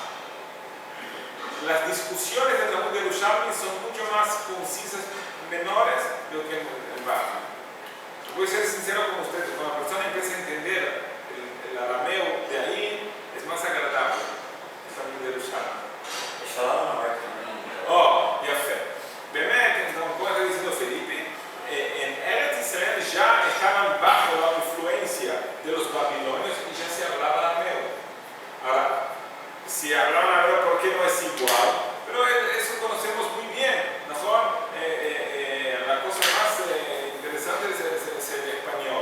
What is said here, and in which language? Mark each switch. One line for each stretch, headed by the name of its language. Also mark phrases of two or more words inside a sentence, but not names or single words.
Spanish: Las discusiones del Talmud de Yerushalmi son mucho más concisas, menores de lo que el Bavli. Voy a ser sincero con ustedes, cuando la persona empieza a entender el arameo de ahí, es más agradable el Talmud de Yerushalmi.
Hebrew: Oh, יפה. באמת,
Spanish: como está diciendo Felipe, en Eretz Israel ya estaban bajo la influencia de los babilonios y ya se hablaba arameo. Ahora, si hablaban arameo, ¿por qué no es igual? Pero eso conocemos muy bien, ¿no? La cosa más interesante es el español.